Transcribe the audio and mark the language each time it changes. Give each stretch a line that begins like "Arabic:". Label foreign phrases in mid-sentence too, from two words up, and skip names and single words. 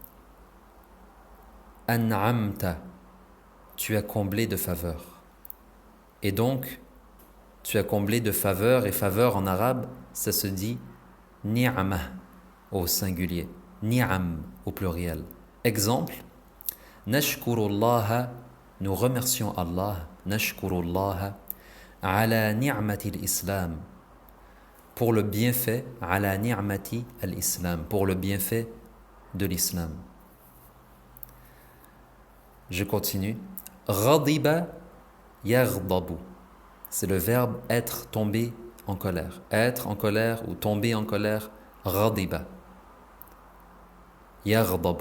French: An'amta, tu as comblé de faveurs. Et donc, tu as comblé de faveurs, et faveur en arabe, ça se dit ni'amah au singulier, ni'am au pluriel.
Arabic: Exemple, nashkurullaha,
French: nous remercions Allah,
Arabic: نشكر الله، على نعمة الإسلام,
French: pour le bienfait,
Arabic: على نعمة الإسلام,
French: pour le bienfait de l'islam. Je continue.
Arabic: غضب يغضب.
French: C'est le verbe être, tomber en colère. Être en colère ou tomber en colère.
Arabic: غضب. يغضب.